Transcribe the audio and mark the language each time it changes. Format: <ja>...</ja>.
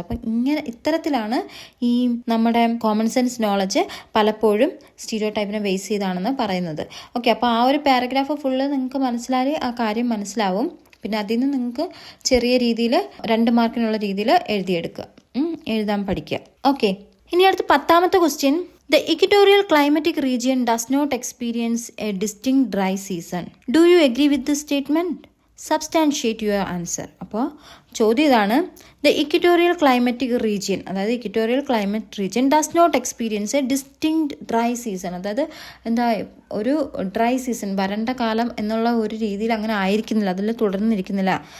<ml>അപ്പോൾ ഇത്തരത്തിലാണ് ഈ നമ്മുടെ കോമൺ സെൻസ് നോളജ് പലപ്പോഴും സ്റ്റീരിയോ ടൈപ്പിനെ ബേസ് ചെയ്താണെന്ന് പറയുന്നത്. ഓക്കെ, അപ്പോൾ ആ ഒരു പാരഗ്രാഫ് ഫുള്ള് നിങ്ങൾക്ക് മനസ്സിലായാൽ ആ കാര്യം മനസ്സിലാവും. പിന്നെ അതിൽ നിന്ന് നിങ്ങൾക്ക് ചെറിയ രീതിയിൽ 2 മാർക്കിനുള്ള രീതിയിൽ എഴുതാൻ പഠിക്കുക. ഓക്കെ, ഇനി അടുത്ത 10ാമത്തെ question.</ml> <en>The equatorial climatic region does not experience a distinct dry season. Do you agree with this statement? Substantiate your answer.</en> <ml>അപ്പോൾ ചോദ്യം ഇതാണ്,</ml> <en>The equatorial climatic region, അതായത് equatorial climate region does not experience a distinct dry season.</en> <ml>അതായത് എന്താ, ഒരു dry season, വരണ്ട കാലം എന്നുള്ള ഒരു രീതിയിൽ അങ്ങനെ ആയിരിക്കുന്നില്ല, അതിൽ തുടർന്നിരിക്കുന്നില്ല.</ml>